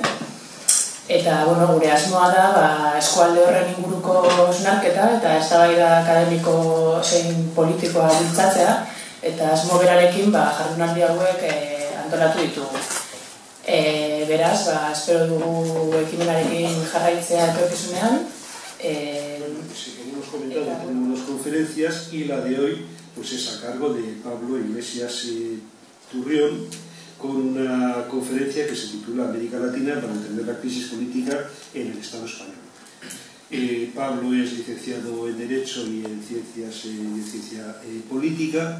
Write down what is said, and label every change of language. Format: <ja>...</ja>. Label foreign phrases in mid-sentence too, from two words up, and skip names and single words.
<eu>Eta gure asmoa da eskualde horren inguruko hausnarketa eta eztabaida akademiko zein politikoa bultzatzea, eta asmo berarekin jardunaldi hauek antolatu ditugu. Beraz, espero dugu ekimenarekin jarraitzea etorkizunean.</eu> <es>Seguimos comentando, tenemos unas conferencias y la de hoy es a cargo de Pablo Iglesias Turrión, con una conferencia que se titula América Latina para entender la crisis política en el Estado español. Pablo es licenciado en Derecho y en Ciencia Política.</es>